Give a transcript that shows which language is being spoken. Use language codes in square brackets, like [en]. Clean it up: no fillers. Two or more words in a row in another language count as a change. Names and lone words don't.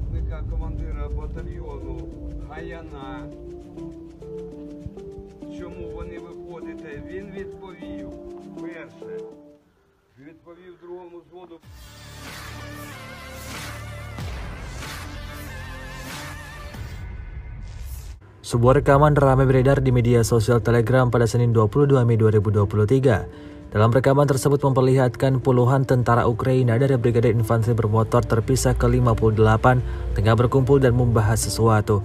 [uk] заступника командира батальйону Гаяна, чому вони виходите, він відповів перше, відповів другому взводу. [id] Sebuah rekaman ramai beredar di media sosial Telegram pada Senin 22 Mei 2023. Dalam rekaman tersebut memperlihatkan puluhan tentara Ukraina dari Brigade Infanteri Bermotor terpisah ke-58 tengah berkumpul dan membahas sesuatu.